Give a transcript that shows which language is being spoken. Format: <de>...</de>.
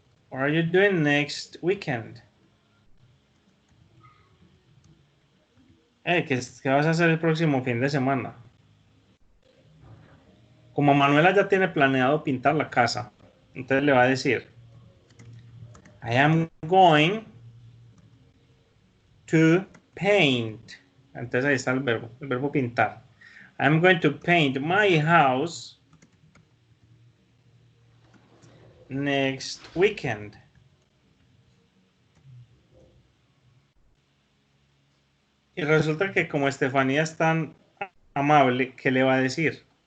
<en>What are you doing next weekend?</en> <es>¿Qué vas a hacer el próximo fin de semana? Como Manuela ya tiene planeado pintar la casa, entonces le va a decir,</es> <en>I am going to paint.</en> <es>Entonces ahí está el verbo pintar.</es> <en>I am going to paint my house next weekend.</en> <es>Y resulta que como Estefanía es tan amable, ¿qué le va a decir?</es>